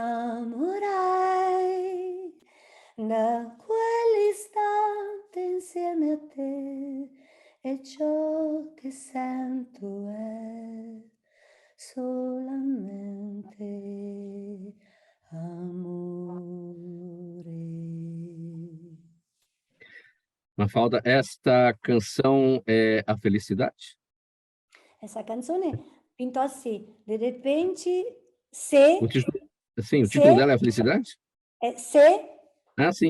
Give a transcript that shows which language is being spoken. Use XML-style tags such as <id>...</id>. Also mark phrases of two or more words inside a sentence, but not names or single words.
<it>innamorai da quell'istante insieme a te, e ciò che sento è solamente amore.</it> <pt>Mafalda, esta canção é a felicidade? Essa canzone pintou assim, de repente, se... O título dela é a felicidade? É se... Ah, sim.</pt>